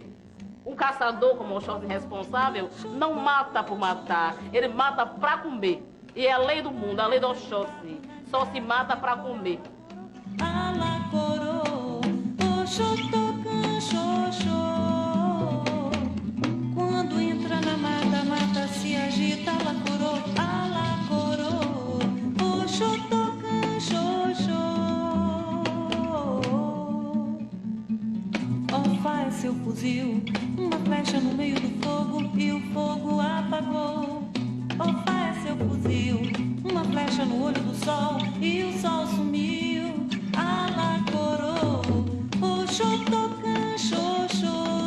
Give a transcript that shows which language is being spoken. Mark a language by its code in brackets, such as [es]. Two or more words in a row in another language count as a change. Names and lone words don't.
[pt] Um caçador, como o Oxóssi responsável, não mata por matar, ele mata para comer. E é a lei do mundo, a lei do Oxóssi. Só se mata para comer. Quando entra na mata, mata se agita, [yo] alacorô, alacorô, oxotocan, xoxô. [pt] Ó, faz seu fuzil, uma flecha no meio do fogo e o fogo apagou. Ó, faz seu fuzil, uma flecha no olho do sol e o sol sumiu. [yo] Alacorô, oxotocan, xoxô.